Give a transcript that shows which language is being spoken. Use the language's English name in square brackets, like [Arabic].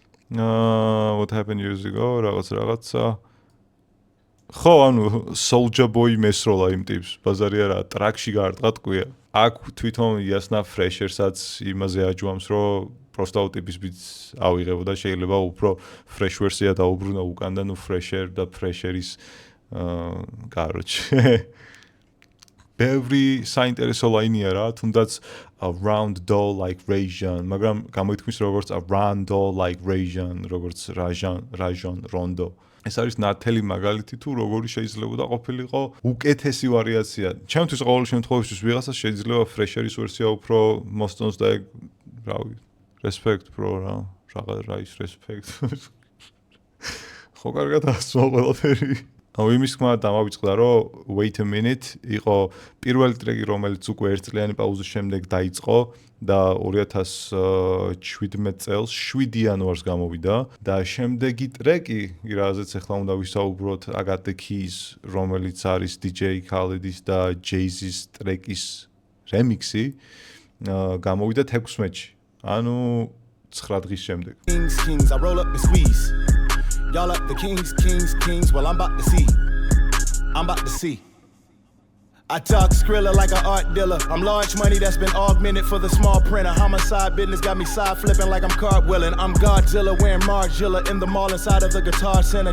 [English] What happened years ago? [Georgian] რაღაცა ხო, ანუ Soulja Boy მესროლა იმ ტიპს, ბაზარი არა, ტრაკში გაარტყა ტყვია. აქ თვითონ იასნა Fresher-საც იმაზე აჯვამს, რომ პროსტა ტიპის ბიტს ავიღებოდა, შეიძლება უფრო fresh ვერსია დაუბრუნა უკან და ნუ Fresher და Fresher-ის კაროჩე. ბევრი საინტერესო ლაინია რა, თუნდაც [English] around doll like Rajan, [Georgian] მაგრამ გამოითქმის როგორც around doll like Rajan, როგორც Rajan Rondo. ეს არის ნათელი მაგალითი თუ როგორი შეიძლება ყოფილიყო უკეთესი ვარიაცია. ჩემთვის ყოველ შემთხვევაში ვიღაცას შეიძლება Fresher-ის ვერსია უფრო მოსწონს და რავი, [English] respect bro [Georgian] რა ის respect. ხო კარგად ასწავლ ყველაფერი. იმის თქმა დამავიწყდა, რომ Wait a Minute იყო პირველი ტრეკი, რომელიც უკვე ერთწლიანი პაუზის შემდეგ დაიწყო და 2017 წელს 7 იანვარს გამოვიდა და შემდეგი ტრეკი, რაზეც ახლა უნდა ვისაუბროთ, I Got the Keys, რომელიც არის DJ Khaled-ის და Jay-Z-ის ტრეკის რემიქსი, გამოვიდა 16-ში. ანუ 9 დღის შემდეგ. [English] Kings, I roll up and squeeze. Y'all up the kings, well I'm about to see. I talk Skrilla like an art dealer. I'm large money that's been augmented for the small printer. Homicide business got me side flipping like I'm cartwheeling. I'm Godzilla wearing Margilla in the mall inside of the Guitar Center.